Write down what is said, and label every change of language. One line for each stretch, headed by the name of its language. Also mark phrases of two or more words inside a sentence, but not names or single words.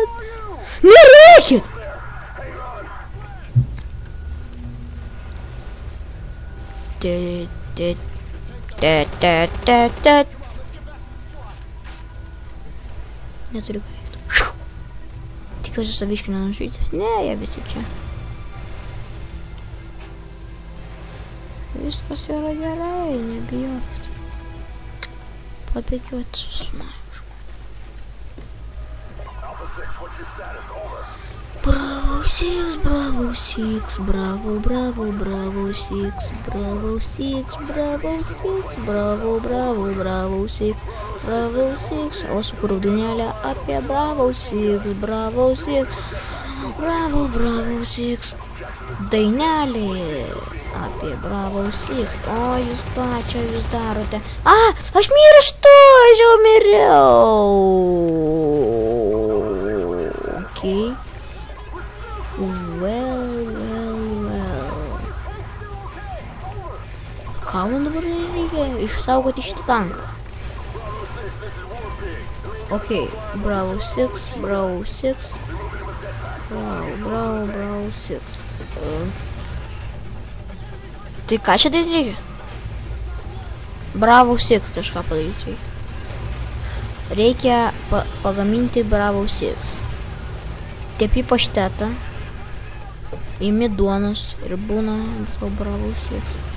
Lithuanian: Nerėkit! Neturiu ką veikti. Tikiuosi saviškių nenušvytis. Ne, jie visi čia. Viskas yra gerai, nebijokit. Papėkiuoti su mažu. Bravo 6, bravo 6, bravo, bravo, bravo 6, bravo 6, bravo 6, bravo, bravo, bravo 6, bravo 6. O sukūriau dainelę apie bravo 6, bravo 6, bravo, bravo 6. Dainelė apie bravo 6. O, jūs pačią jūs darote. A, aš mirštu, aš jau miriau.
English: Okay. Well.
Lithuanian: Ką man dabar reikia? Išsaugoti šitą tanką. Ok, bravo 6, bravo 6. Bravo 6. Tai ką čia daryti reikia? Bravo 6 kažką padaryti reikia. Reikia pagaminti bravo 6. Tepi paštetą. Imi duonos ir būna tau bravo 6.